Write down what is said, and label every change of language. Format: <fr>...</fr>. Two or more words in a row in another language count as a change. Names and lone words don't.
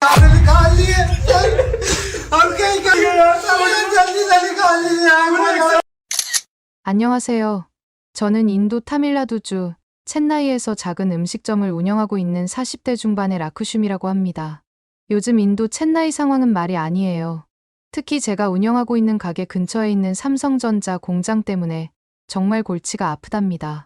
<hi>जल्दी खा लिए हम क्या ही करें जल्दी जल्दी खा लिए</hi> <ko>안녕하세요. 저는 인도 타밀나두주 첸나이에서 작은 음식점을 운영하고 있는 40대 중반의 라크슌이라고 합니다. 요즘 인도 첸나이 상황은 말이 아니에요. 특히 제가 운영하고 있는 가게 근처에 있는 삼성전자 공장 때문에 정말 골치가 아프답니다.</ko>